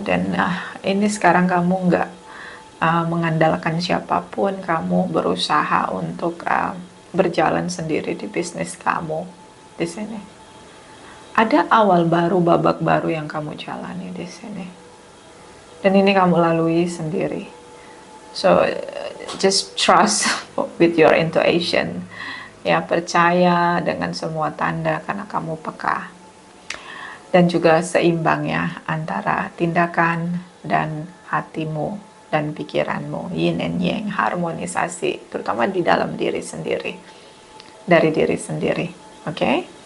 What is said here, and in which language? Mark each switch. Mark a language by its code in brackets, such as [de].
[id] Dan ini sekarang kamu nggak mengandalkan siapapun, kamu berusaha untuk berjalan sendiri di bisnis kamu di sini. Ada awal baru, babak baru yang kamu jalani di sini. Dan ini kamu lalui sendiri. [en] So just trust with your intuition. [id] Ya, percaya dengan semua tanda karena kamu peka. Dan juga seimbang ya antara tindakan dan hatimu dan pikiranmu, yin and yang, harmonisasi, terutama di dalam diri sendiri, dari diri sendiri. Oke?